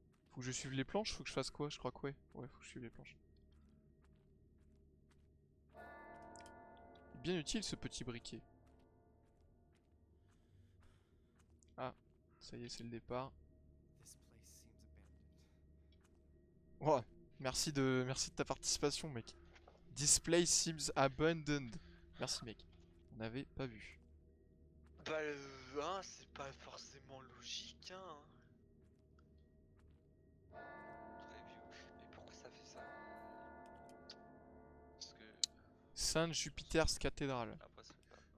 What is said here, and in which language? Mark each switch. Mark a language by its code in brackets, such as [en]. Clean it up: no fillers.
[fr] Faut que je suive les planches, faut que je fasse quoi? Je crois que ouais. Ouais, faut que je suive les planches. Bien utile ce petit briquet. Ah, ça y est, c'est le départ. [en] This place seems abandoned. [fr] Oh, merci de ta participation, mec. [en] Display seems abandoned. [fr] Merci, mec. On n'avait pas vu. Bah le 1 c'est pas forcément logique hein. Review. Mais pourquoi ça fait ça? Parce que [en] Saint Jupiter's Cathedral. [fr] après c'est pas